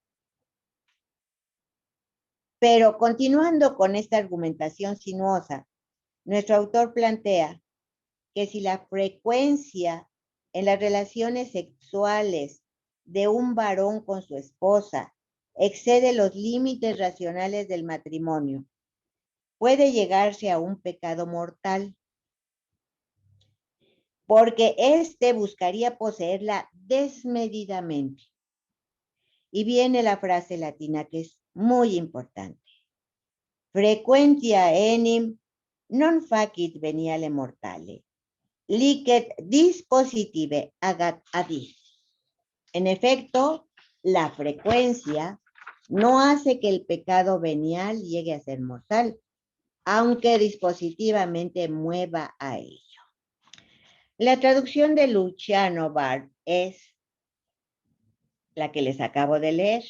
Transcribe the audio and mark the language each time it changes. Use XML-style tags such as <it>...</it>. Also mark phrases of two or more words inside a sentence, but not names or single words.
<es>Pero continuando con esta argumentación sinuosa, nuestro autor plantea que si la frecuencia en las relaciones sexuales de un varón con su esposa excede los límites racionales del matrimonio, puede llegarse a un pecado mortal, porque éste buscaría poseerla desmedidamente. Y viene la frase latina que es muy importante.</es> <la>Frequentia enim non facit veniale mortale, licet dispositive agat adis.</la> <es>En efecto, la frecuencia no hace que el pecado venial llegue a ser mortal, aunque dispositivamente mueva a ello. La traducción de Luciano Bar es la que les acabo de leer.</es>